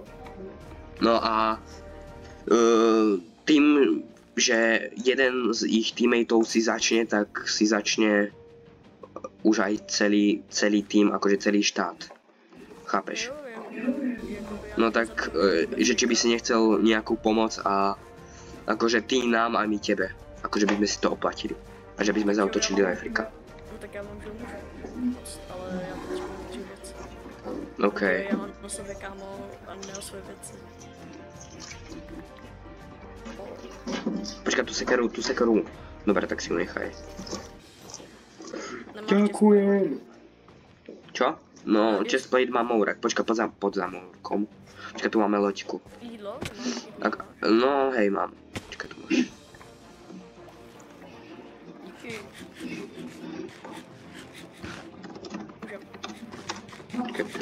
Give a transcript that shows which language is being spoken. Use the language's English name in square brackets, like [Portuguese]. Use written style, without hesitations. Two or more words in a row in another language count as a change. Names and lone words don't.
[Slovak] No a tým, že jeden z ich teammateov si začne, tak si začne už aj celý tým, akože celý štát. Chápeš? No tak, že či by si nechcel nejakú pomoc a akože ty nám a my tebe. Akože by sme si to oplatili. A že by sme zautočili do Afrika. [Czech] No tak já vám můžu pomoct, ale já potřebuji 3 věci. OK. Já mám na sebe kámo a ne o své věci. [Slovak] Počkaj, tú sekeru. Dobre, tak si ju nechaj. Ďakujem. Čo? No, chestplate má Mourek. Počkaj, pod za Mourkom. Počkaj, tu máme loďku. [Czech] Jídlo? [Slovak] No, hej, mám. Počkaj, tu máš. Díky.